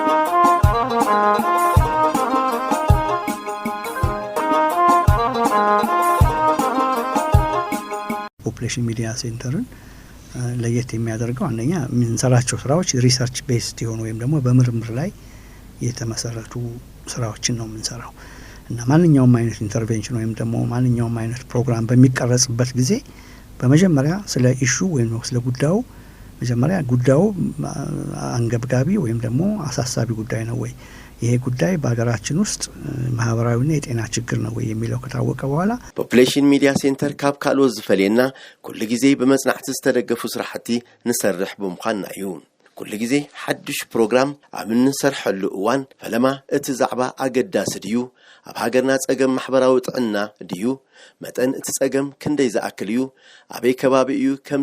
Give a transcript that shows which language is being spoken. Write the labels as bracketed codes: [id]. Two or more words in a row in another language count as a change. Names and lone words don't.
[am] ፖፑሌሽን ሚዲያ ሴንተርን ለየት የሚያደርገው አንደኛ የምንሰራቸው ስራዎች [en] research based [am] የሆኑ ወይም ደግሞ በምርምር ላይ የተመሰረቱ ስራዎችን ነው የምንሰራው እና ማንኛውም አይነት ኢንተርቬንሽን ወይም ደግሞ ማንኛውም አይነት ፕሮግራም በሚቀረጽበት ጊዜ በመጀመሪያ ስለ ኢሹ ወይም ስለ ጉዳዩ መጀመሪያ ጉዳዩ አንገብጋቢ ወይም ደግሞ አሳሳቢ ጉዳይ ነው ወይ ይሄ ጉዳይ በአገራችን ውስጥ ማህበራዊና የጤና ችግር ነው ወይ የሚለው ከታወቀ በኋላ [ti] ፖፑሌሽን ሚዲያ ሴንተር ካብ ካልኦት ዝፈልየና ኩሉ ጊዜ በመጽናዕቲ ዝተደገፉ ስራሕቲ ንሰርሕ ብምዃንና እዩ ኩሉ ጊዜ ሓድሽ ፕሮግራም ኣብ እንሰርሐሉ እዋን ፈለማ እቲ ዛዕባ ኣገዳሲ ድዩ ኣብ ሃገርና ጸገም ማሕበራዊ ጥዕና ድዩ መጠን እቲ ጸገም ክንደይ ዝኣክል እዩ ኣበይ ከባቢ እዩ ከምዚ